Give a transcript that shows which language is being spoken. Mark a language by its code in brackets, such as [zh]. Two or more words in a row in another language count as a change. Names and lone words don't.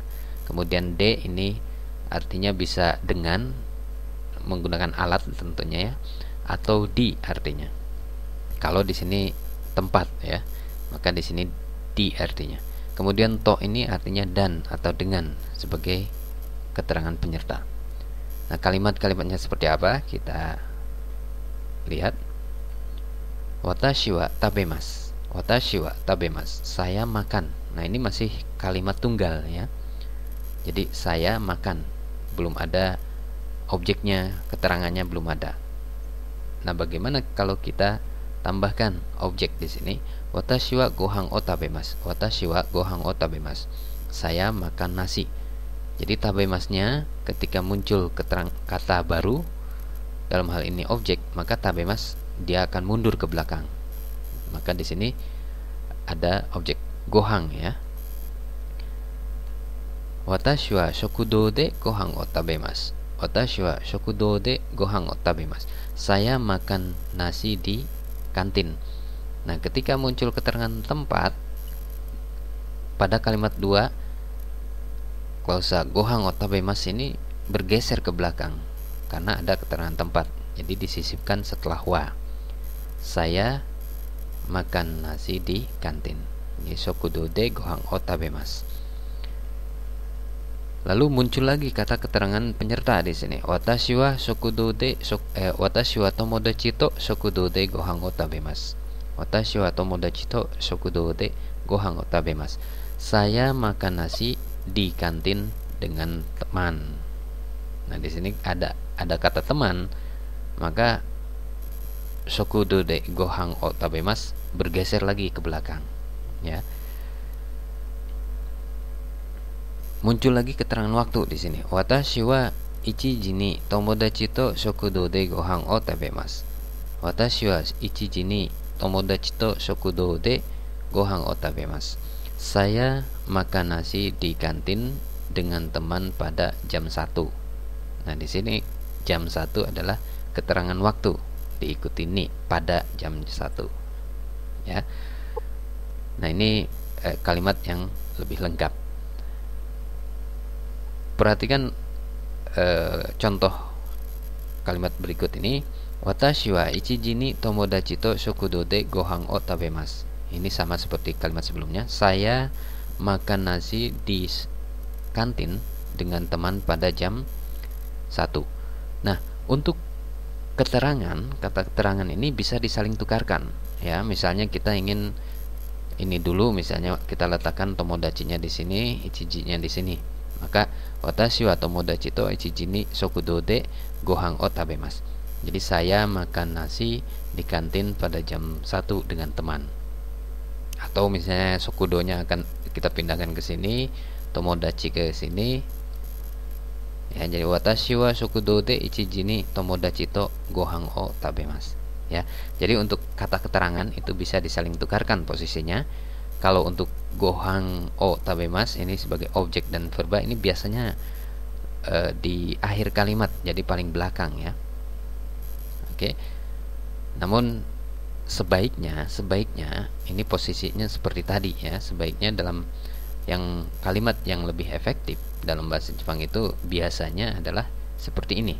[id] Kemudian de ini artinya bisa dengan menggunakan alat tentunya ya, atau di artinya. Kalau di sini tempat ya, maka di sini di artinya. Kemudian to ini artinya dan atau dengan sebagai keterangan penyerta. Nah, kalimat-kalimatnya seperti apa? Kita lihat. [ja] 私は食べます. 私は食べます. [id] Saya makan. Nah, ini masih kalimat tunggal ya. Jadi saya makan, belum ada objeknya, keterangannya belum ada. Nah, bagaimana kalau kita tambahkan objek di sini? [ja] 私はご飯を食べます。私はご飯を食べます. [id] Saya makan nasi. Jadi tabemasnya ketika muncul kata baru, dalam hal ini objek, maka tabemas dia akan mundur ke belakang. Maka di sini ada objek gohan ya. [ja] 私は食堂でご飯を食べます. 私は食堂でご飯を食べます. [id] Saya makan nasi di kantin. Nah, ketika muncul keterangan tempat pada kalimat 2, klausa [ja] ご飯を食べます [id] ini bergeser ke belakang karena ada keterangan tempat. Jadi disisipkan setelah wa. Saya makan nasi di kantin. [ja] Ini 食堂でご飯を食べます. [id] Lalu muncul lagi kata keterangan penyerta di sini. [ja] 私は食堂で私は友達と食堂でご飯を食べます. 私は友達と食堂でご飯を食べます. [id] Saya makan nasi di kantin dengan teman. Nah, di sini ada kata teman, maka [ja] 食堂でご飯を食べます [id] bergeser lagi ke belakang ya. Muncul lagi keterangan waktu di sini. [ja] 私は 1時に友達と食堂でご飯を食べます。私は1時に友達と食堂でご飯を食べます。 [id] Saya makan nasi di kantin dengan teman pada jam 1. Nah, di sini jam 1 adalah keterangan waktu, diikuti ni pada jam 1 ya. Nah, ini kalimat yang lebih lengkap. Perhatikan contoh kalimat berikut ini. [ja] 私は 1時に友達と食堂でご飯を食べます。 [id] Ini sama seperti kalimat sebelumnya. Saya makan nasi di kantin dengan teman pada jam 1. Nah, untuk keterangan, kata keterangan ini bisa disaling tukarkan ya. Misalnya kita ingin ini dulu, misalnya kita letakkan tomodachi-nya di sini, ichiji-nya di sini. [ja] Maka 私は友達と一時に食堂でご飯を食べます. [id] Jadi saya makan nasi di kantin pada jam 1 dengan teman. Atau misalnya shokudonya akan kita pindahkan ke sini, tomodachi ke sini. Ya, jadi [ja] 私は食堂で一時に友達とご飯を食べます. [id] Ya. Jadi untuk kata keterangan itu bisa disaling tukarkan posisinya. Kalau untuk [ja] ご飯を食べます [id] ini sebagai objek dan verba ini biasanya di akhir kalimat, jadi paling belakang ya. Oke. Namun sebaiknya ini posisinya seperti tadi ya. Sebaiknya dalam yang kalimat yang lebih efektif dalam bahasa Jepang itu biasanya adalah seperti ini.